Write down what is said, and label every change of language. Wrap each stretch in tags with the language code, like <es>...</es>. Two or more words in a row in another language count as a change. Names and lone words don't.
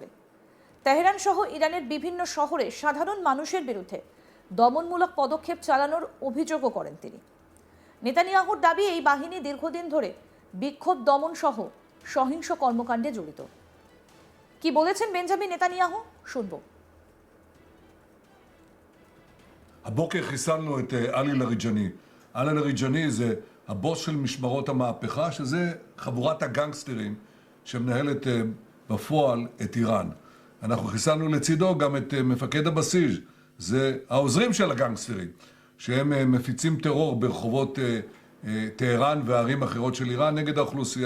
<bn>তেহরান সহ ইরানের বিভিন্ন শহরে সাধারণ মানুষের বিরুদ্ধে দমনমূলক পদক্ষেপ চালানোর অভিযোগও করেন তিনি। নেতানিয়াহুর দাবি, এই বাহিনী দীর্ঘদিন ধরে বিক্ষোভ দমন সহ সহিংস কর্মকাণ্ডে জড়িত। কি বলেছেন বেঞ্জামিন নেতানিয়াহু, শুনবো।</bn> <he>הבוקר חיסלנו את עלי לאריג'אני. עלי לאריג'אני זה הבוס של משמרות המהפכה, שזה חבורת הגנגסטרים שמנהלת בפועל את איראן. אנחנו חיסלנו לצידו גם את מפקד הבסיס, זה העוזרים של הגנגסטרים, שהם מפיצים טרור ברחובות טהרן וערים אחרות של איראן נגד האוכלוסייה.</he>